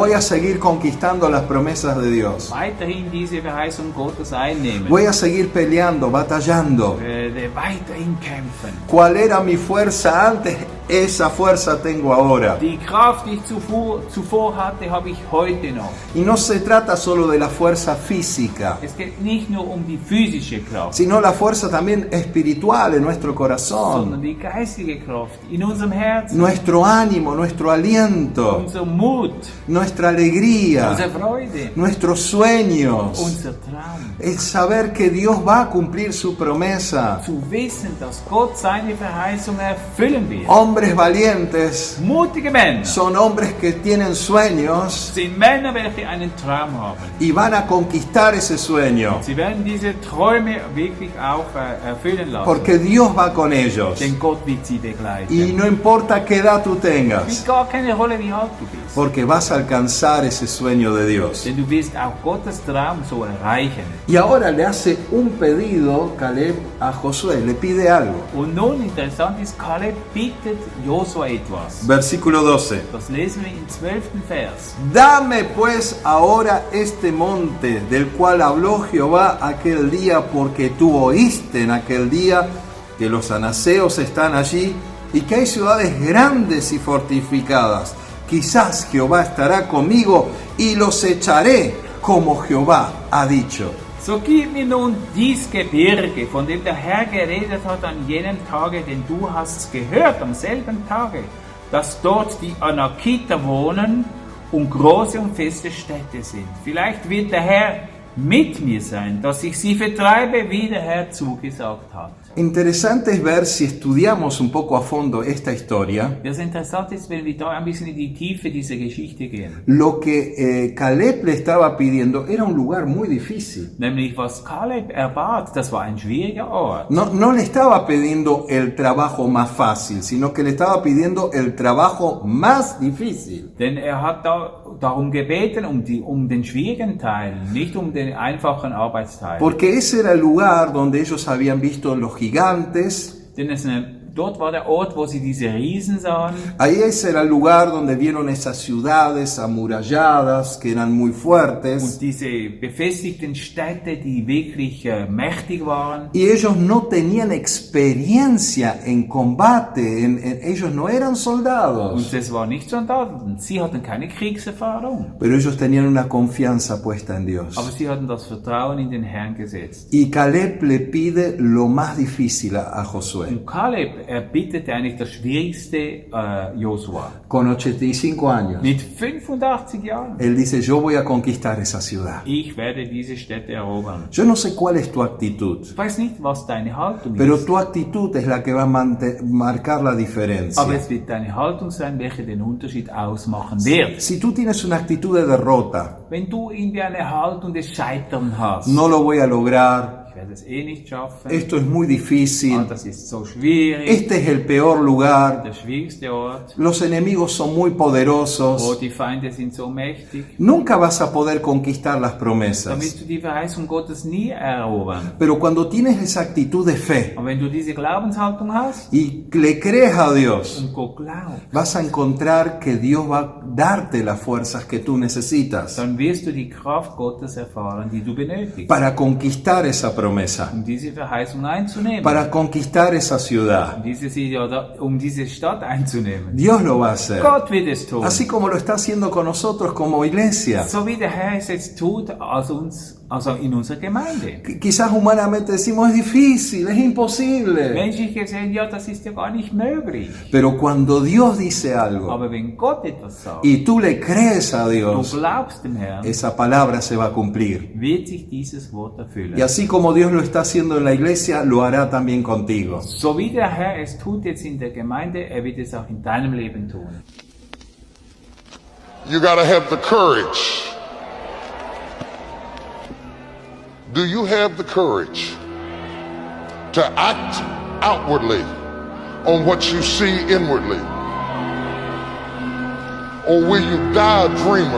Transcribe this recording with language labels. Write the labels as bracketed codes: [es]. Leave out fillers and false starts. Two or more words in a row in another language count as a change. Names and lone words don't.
[es] Voy a seguir conquistando las promesas de Dios. [de] Weiterhin diese Verheißung Gottes einnehmen. [es] Voy a seguir peleando, batallando. [de] Weiterhin kämpfen. [es] ¿Cuál era mi fuerza antes? Esa fuerza tengo ahora. [de] Die Kraft, die ich zuvor hatte, habe ich heute noch. [es] Y no se trata solo de la fuerza física, [de] Es geht nicht nur um die physische Kraft, [es] sino la fuerza también espiritual en nuestro [de] sondern [es] corazón, [de] die geistige Kraft in unserem Herzen, [es] nuestro ánimo, nuestro aliento, [de] unser Mut, [es] nuestra alegría, [de] unsere Freude, [es] nuestros sueños. [de] unser Traum. [es] Es saber que Dios va a cumplir su promesa. [de] Zu wissen, dass Gott seine Verheißung erfüllen wird. [es] Hombres valientes [de] Mutige Männer [es] son hombres que tienen sueños [de] sind Männer, welche einen Traum haben. [es] y van a conquistar ese sueño, [de] Sie werden diese Träume wirklich auch erfüllen lassen. [es] porque Dios va con ellos. [de] Denn Gott wird sie begleiten. [es] Y no importa qué edad tú [de] Spielt [es] tengas, [de] gar keine Rolle, wie alt du bist. [es] porque vas a alcanzar ese sueño de Dios. [de] Denn du wirst auch Gottes Traum so erreichen. [es] Y ahora le hace un pedido Caleb a Josué, le pide algo. [de] Und nun interessant ist, Kaleb bittet Josua etwas. [es] Versículo 12. [de] Das lesen wir im 12. Vers. [es] Dame pues ahora este monte del cual habló Jehová aquel día, porque tú oíste en aquel día que los anaseos están allí y que hay ciudades grandes y fortificadas. Quizás Jehová estará conmigo y los echaré como Jehová ha dicho. [de] So gib mir nun dies Gebirge, von dem der Herr geredet hat an jenem Tage, denn du hast gehört am selben Tage, dass dort die Anakiter wohnen und große und feste Städte sind. Vielleicht wird der Herr mit mir sein, dass ich sie vertreibe, wie der Herr zugesagt hat. [es] Interesante es ver si estudiamos un poco a fondo esta historia, [de] Das Interessante ist, wenn wir da ein bisschen in die Tiefe dieser Geschichte gehen. [es] lo que Caleb le estaba pidiendo era un lugar muy difícil. [de] Nämlich was Kaleb erbat, das war ein schwieriger Ort. [es] No le estaba pidiendo el trabajo más fácil, sino que le estaba pidiendo el trabajo más difícil. [de] Denn er hat darum gebeten, um den schwierigen Teil, nicht um den einfachen Arbeitsteil. [es] Porque ese era el lugar donde ellos habían visto los gigantes, [de] Denn dort war der Ort, wo sie diese Riesen sahen. [es] Ahí ese era el lugar donde vieron esas ciudades amuralladas que eran muy fuertes. [de] Und diese befestigten Städte, die wirklich mächtig waren. [es] Y ellos no tenían experiencia en combate, ellos no eran [de] Und [es] soldados. [de] es war nicht Soldaten, sie hatten keine Kriegserfahrung. [es] Pero ellos tenían una confianza puesta en Dios. [de] Aber sie hatten das Vertrauen in den Herrn gesetzt. [es] Y Caleb le pide lo más difícil a Josué. [de] Und Kaleb, er bittete eigentlich das Schwierigste Josua. [es] Con 85 años, [de] Mit 85 Jahren. [es] él dice, yo voy a conquistar esa ciudad. [de] Ich werde diese Städte erobern. [es] Yo no sé cuál es tu actitud, [de] Ich weiß nicht, was deine Haltung [es] pero [de] ist. [es] tu actitud es la que va a marcar la diferencia. [de] Aber es wird deine Haltung sein, welche den Unterschied ausmachen wird. [es] Si tú tienes una actitud de derrota, [de] Wenn du irgendwie eine Haltung des Scheitern hast, [es] no lo voy a lograr, [de] ich werde es eh nicht schaffen, [es] esto es muy difícil, [de] das ist so schwierig, [es] este es el peor lugar, [de] der schwierigste Ort, [es] los enemigos son muy poderosos, [de] die Feinde sind so mächtig, [es] nunca vas a poder conquistar las [de] dann [es] promesas. [de] wirst du die Verheißung Gottes nie erobern. [es] Pero cuando tienes esa actitud de fe [de] Und wenn du diese Glaubenshaltung hast [es] y le crees a Dios, [de] und Gott glaubt, [es] vas a encontrar que Dios va a darte las fuerzas que tú necesitas [de] dann wirst du die Kraft Gottes erfahren, die du benötigst, [es] para conquistar esa promesa, [de] um diese Verheißung einzunehmen, [es] para conquistar esa ciudad. [de] um diese Stadt einzunehmen. [es] Dios lo va a hacer, [de] Gott wird es tun. [es] así como lo está haciendo con nosotros como iglesia. [de] So wie der Herr es jetzt tut, also in unserer Gemeinde. [es] Quizás humanamente decimos es difícil, es imposible, [de] Menschlich gesehen, ja, das ist ja gar nicht möglich. [es] pero cuando Dios dice algo [de] Aber wenn Gott etwas sagt, [es] y tú le crees a [de] du [es] Dios, [de] glaubst dem Herrn, [es] esa palabra se va a cumplir. [de] wird sich dieses Wort erfüllen. [es] Y así como Dios lo está haciendo en la iglesia, lo hará también contigo. [de] So wie der Herr es tut jetzt in der Gemeinde, er wird es auch in deinem Leben tun. [en] You got to have the courage. Do you have the courage to act outwardly on what you see inwardly? Or will you die a dreamer?